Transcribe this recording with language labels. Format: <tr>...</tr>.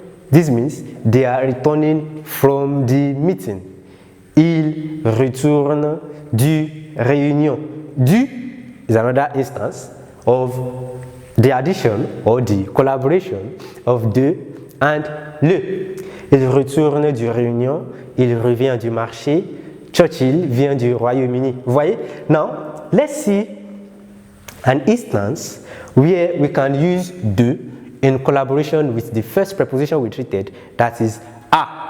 <en>This means they are returning from the meeting.</en> <fr>Il retourne du Réunion.</fr> <en>Du is another instance of the addition or the collaboration of de and le.</en> <fr>Il retourne du Réunion, il revient du marché, Churchill vient du Royaume-Uni. Vous voyez?</fr> <en>Now, let's see an instance where we can use de in collaboration with the first preposition we treated, that is a.</en>